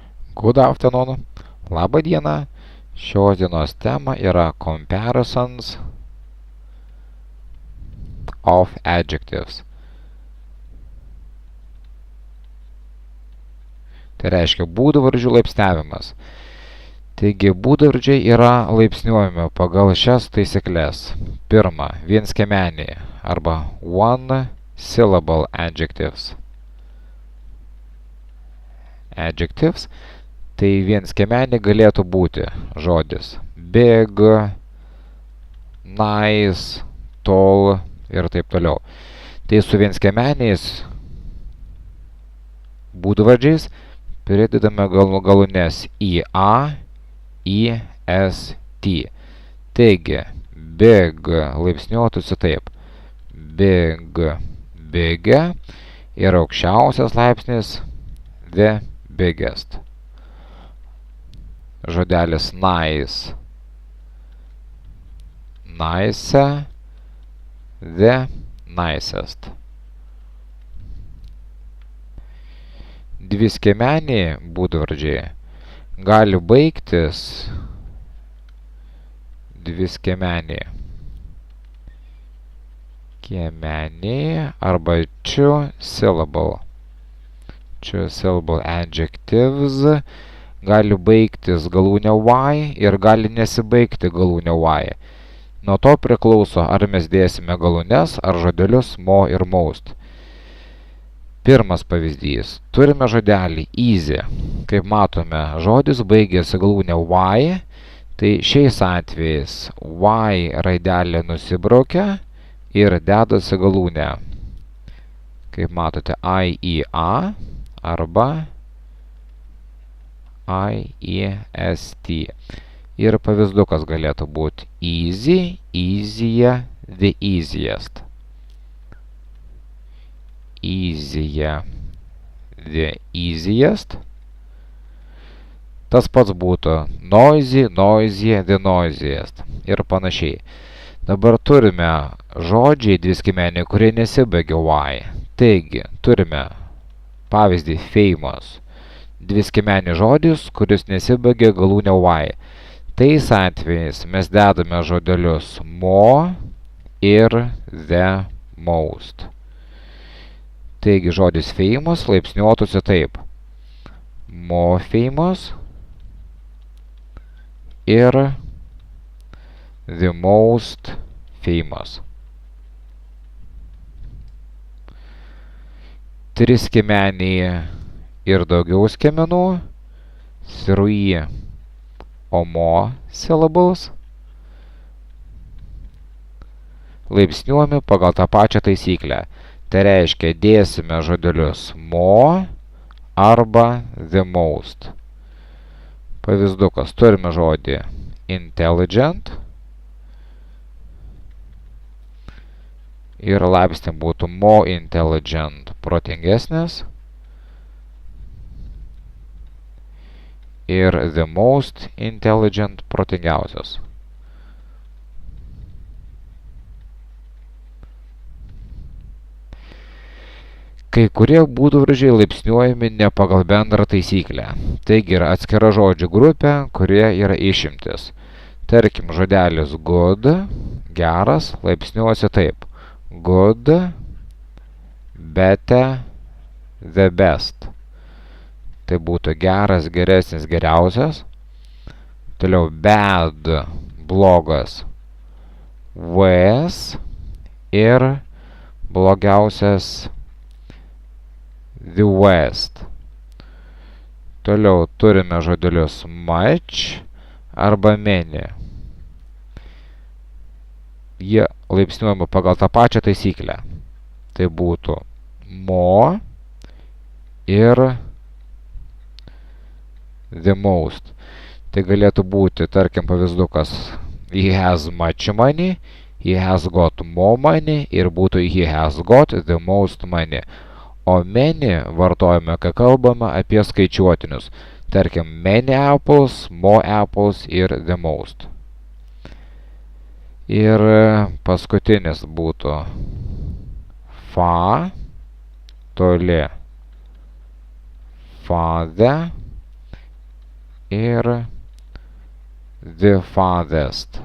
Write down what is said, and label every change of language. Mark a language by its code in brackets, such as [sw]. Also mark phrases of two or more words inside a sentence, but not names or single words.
[en] Good afternoon. [lt] Labą dieną. Šios dienos tema yra [en] comparisons of adjectives. [lt] Tai reiškia būdvardžių laipsniavimas. Taigi, būdvardžiai yra laipsniuojami pagal šias taisyklės. Pirma, vienskiemeniai arba [en] one syllable adjectives. [lt] Adjectives tai vienskiemeniai galėtų būti žodis [en] big, nice, tall [lt] ir taip toliau. Tai su vienskiemeniais būdvardžiais pridedame galūnes IA, IST. Taigi, big laipsniuotųsi taip. [en] Big, bigge [lt] ir aukščiausias laipsnis [en] the biggest. Žodelis nice, nice, the nicest. [lt] Dviskiemeniai būdvardžiai gali baigtis dviskiemeniai kiemeniai arba [en] two syllable adjectives [lt] gali baigtis galūne y ir gali nesibaigti galūne y. Nuo to priklauso, ar mes dėsime galūnes ar žodelius mo ir most. Pirmas pavyzdys. Turime žodelį easy. Kaip matome, žodis baigėsi galūne y, tai šiais atvejais y raidelė nusibraukia ir dedasi galūne. Kaip matote, IEA arba IEST. Ir pavyzdukas galėtų būti [en] easy, easier, the easiest. Easier, the easiest. [lt] Tas pats būtų [en] noisy, noisier, the noisiest. [lt] Ir panašiai. Dabar turime žodžiai dviskiemeniai, kurie nesibaigia y. Taigi, turime pavyzdį famous. Dviskiemenis žodis, kuris nesibaigia galūne y. Tais atvejais mes dedame žodelius mo ir [en] the most. [lt] Taigi, žodis famous laipsniuotųsi taip. [en] More famous ir the most famous. [lt] Triskiemeniai ir daugiau skiemenų, [en] three or more syllables, [lt] laipsniuojami pagal tą pačią taisyklę. Tai reiškia, dėsime žodelius more arba [en] the most. [lt] Pavyzdukas. Turime žodį intelligent ir laipsnį būtų [en] more intelligent, [lt] protingesnis, ir [en] the most intelligent, [lt] protingiausias. Kai kurie būdvardžiai laipsniuojami ne pagal bendrą taisyklę. Taigi yra atskira žodžių grupė, kurie yra išimtis. Tarkim, žodelis good, geras, laipsniuosi taip. [en] Good, better, the best. [lt] Tai būtų geras, geresnis, geriausias. Toliau bad, blogas, worse ir blogiausias [en] the worst. [lt] Toliau turime žodelius much arba many. Jie laipsniuojami pagal tą pačią taisyklę. Tai būtų more ir [en] the most. [lt] Tai galėtų būti, tarkim, pavyzdukas [en] he has much money, he has got more money [lt] ir būtų [en] he has got the most money. [lt] O many vartojame, kai kalbame apie skaičiuotinius. Tarkim, [en] many apples, more apples ir the most. [lt] Ir paskutinis būtų far, toli, father ir [en] the farthest.